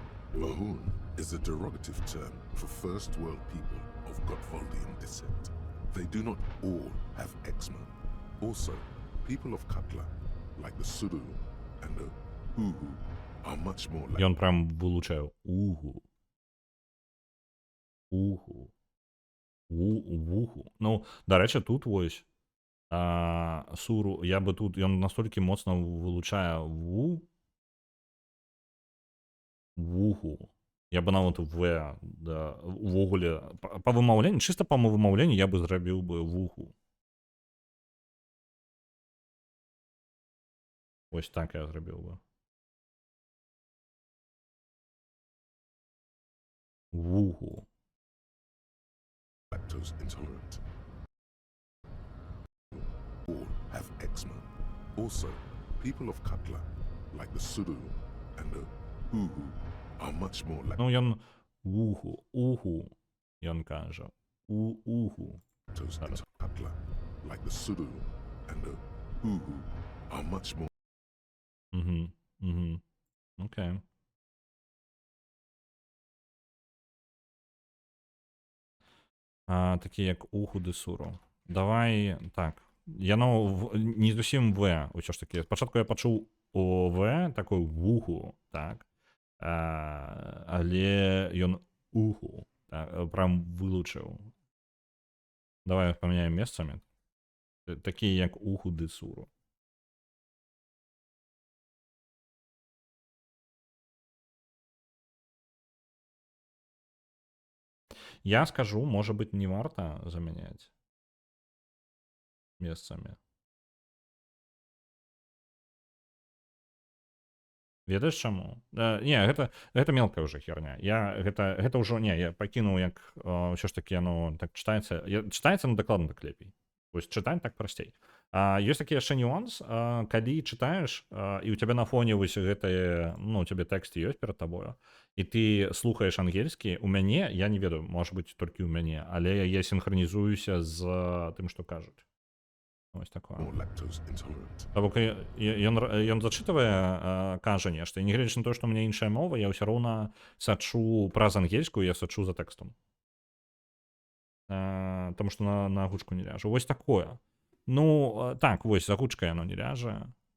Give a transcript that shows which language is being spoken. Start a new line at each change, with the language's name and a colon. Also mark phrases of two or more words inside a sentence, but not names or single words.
English: Mahoon is a derogative term for first world people of Gotwaldian descent. They do not all have eczema. Also, people of Katla, like the Suru and the Uhu, are much more
Ukrainian: І
English: like
Ukrainian: он прям вилучає угу. Уху. Вуху. Ну, до речі, тут ось суру, я би тут, він настільки моцно вилучає вуху. Я би навіть в, да, увогуле, по вимовленню, чисто по вимовленню я би зробив би вуху. Ось так я зробив би. Вуху.
English: lactose intolerant. All have eczema. Also, people of Katla, like the Suru and the Uhu, are much more
Ukrainian: Ну, він уху, він каже. Уху.
English: lactose intolerant. Katla, like the Suru and the Uhu, are much more
Ukrainian: Угу. Окей. Такі як уху десуру. Давай, так. Я не зовсім В, ось ж таки. Спочатку я почув ОВ, такий вуху, так. Але він уху, так, прям вилучив. Давай поміняємо місцями. Такі як уху десуру. Я скажу,
Russian: может быть,
Ukrainian: не варто
Russian: заменять месцами.
Belarusian: Ведаеш чаму? Не, гэта мелкая уже херня. Гэта ўжо не, я пакінуў як ўсё ж такі яно так чытаецца. Чытаецца, ну дакладна так лепей. Вось чытаць так прасцей. Ёсць такі яшчэ нюанс, калі чытаеш і у цябе на фоне вось гэтае, ну, у цябе тэкст ёсць перад табою, і ты слухаеш ангельскі, у мяне, я не ведаю, можа быць толькі ў мяне, але я синхронізуюся з тым, што кажуць.
Ukrainian: Ось такое.
English: more lactose intolerant.
Belarusian: Бо ён зачытвае, кажа нешта, і нягледзячы на то, што ў мяне іншая мова, я ўсё роўна сачу праз ангельскую, я сачу за тэкстам. Таму што на гучку не ляжа. Вось такое. Ну, так, вось, за гучкай яно не ляжа.